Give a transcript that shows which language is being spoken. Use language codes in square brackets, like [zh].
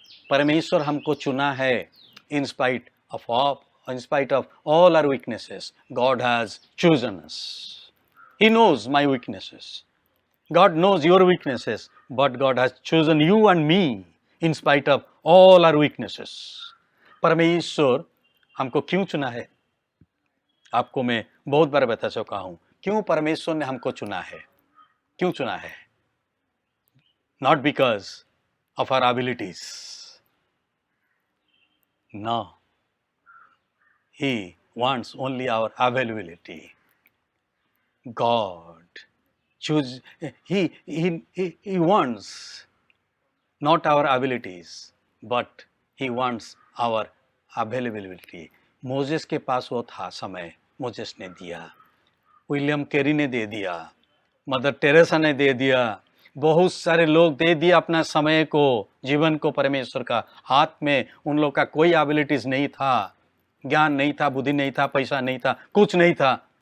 [hi] परमेश्वर हमको चुना है, [en] in spite of all our weaknesses, God has chosen us. He knows my weaknesses. God knows your weaknesses, but God has chosen you and me in spite of all our weaknesses. [hi] परमेश्वर हमको क्यों चुना है? आपको मैं बहुत बार बता चुका हूं, क्यों परमेश्वर ने हमको चुना है, क्यों चुना है? [en] Not because of our abilities. No. He wants only our availability. God choose. He wants not our abilities, but He wants our availability. [hi] Moses के पास वो था समय, मोजेस ने दिया, विलियम कैरी ने दे दिया, मदर टेरेसा ने दे दिया, बहुत सारे लोग दे दिया अपना समय को, जीवन को परमेश्वर का हाथ में। उन लोग का कोई एबिलिटीज नहीं था, ज्ञान नहीं था, बुद्धि नहीं था, पैसा नहीं था, कुछ नहीं था।